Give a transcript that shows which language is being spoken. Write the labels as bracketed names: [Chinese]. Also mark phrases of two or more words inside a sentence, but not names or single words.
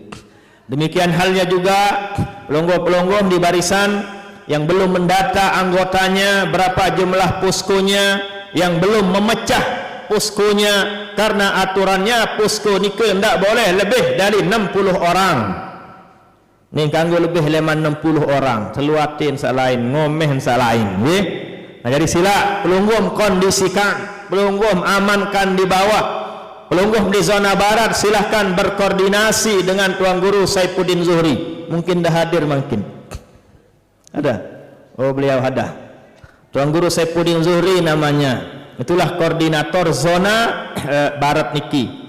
[Indonesian] Demikian halnya juga pelonggo-pelonggo di barisan yang belum mendata anggotanya, berapa jumlah poskonya, yang belum memecah poskonya, karena aturannya posko nike tidak boleh lebih dari 60 orang. [Sasak] Ni kanggo lebih leman 60 orang, seluatin salain, ngomeh salain, nggih. [Indonesian] Nah, jadi sila pelunggum kondisikan, pelunggum amankan di bawah, pelunggum di zona barat silahkan berkoordinasi dengan Tuan Guru Saifuddin Zuhri. Mungkin dah hadir mungkin. Ada? Oh, beliau ada. Tuan Guru Saifuddin Zuhri namanya. Itulah koordinator zona barat niki.